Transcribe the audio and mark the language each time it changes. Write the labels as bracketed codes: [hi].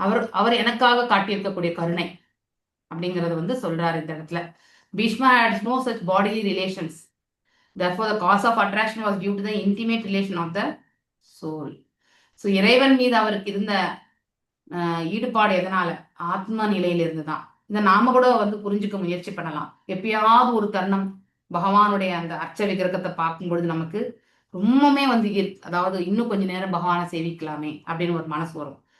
[ta] அவர் எனக்காக காட்டியிருக்கக்கூடிய கருணை அப்படிங்கறத வந்து சொல்றாரு இந்த இடத்துல. [en] Bhishma had no such bodily relations. Therefore, the cause of attraction was due to the intimate relation of the soul. [ta] So, இறைவன் மீது அவருக்கு இருந்த ஈடுபாடு எதனால? ஆத்ம நிலையில இருந்துதான். இதை நாம கூட வந்து புரிஞ்சுக்க முயற்சி பண்ணலாம். எப்பயாவது ஒரு தருணம் பகவானுடைய அந்த அர்ச்ச விக்கிரகத்தை பார்க்கும் பொழுது நமக்கு ரொம்பவுமே வந்து அதாவது இன்னும் கொஞ்ச நேரம் பகவானை சேவிக்கலாமே அப்படின்னு ஒரு மனசு வரும்.